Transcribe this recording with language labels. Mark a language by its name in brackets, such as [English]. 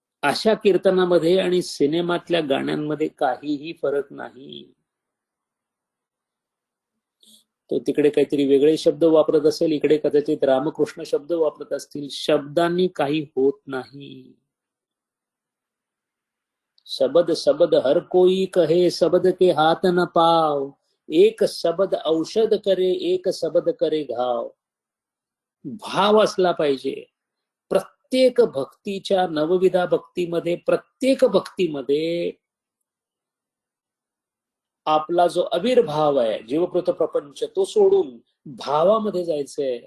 [Marathi] अशा कीर्तनामध्ये आणि सिनेमातल्या गाण्यांमध्ये काहीही फरक नाही. तो तिकडे काहीतरी वेगळे शब्द वापरत असेल, इकडे कदाचित रामकृष्ण शब्द वापरत असतील. शब्दांनी काही होत नाही. [Hindi] शब्द शब्द हर कोई कहे, शब्द के हाथ न पाव. एक शब्द औषध करे, एक शब्द करे घाव. [Marathi] भाव असला पाहिजे. प्रत्येक भक्तीच्या, नवविधा भक्तीमध्ये, प्रत्येक भक्तीमध्ये आपला जो आविर्भाव आहे, जीवकृत प्रपंच, तो सोडून भावामध्ये जायचंय.